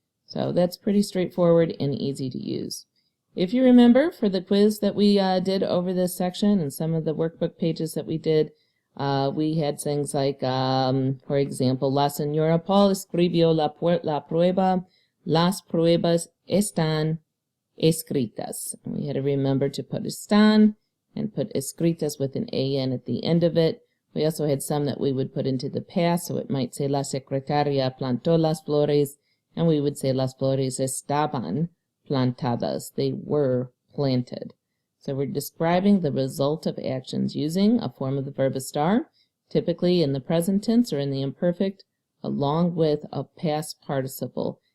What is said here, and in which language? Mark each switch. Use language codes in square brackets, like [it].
[en] So that's pretty straightforward and easy to use. If you remember, for the quiz that we did over this section and some of the workbook pages that we did, we had things like, for example, [es] La señora Paul escribió la prueba. Las pruebas están escritas. [en] And we had to remember to put están and put escritas with an AN at the end of it. We also had some that we would put into the past, so it might say [es] La secretaria plantó las flores, [en] and we would say [es] las flores estaban plantadas. [en] They were planted. So we're describing the result of actions using a form of the verb estar, typically in the present tense or in the imperfect, along with a past participle.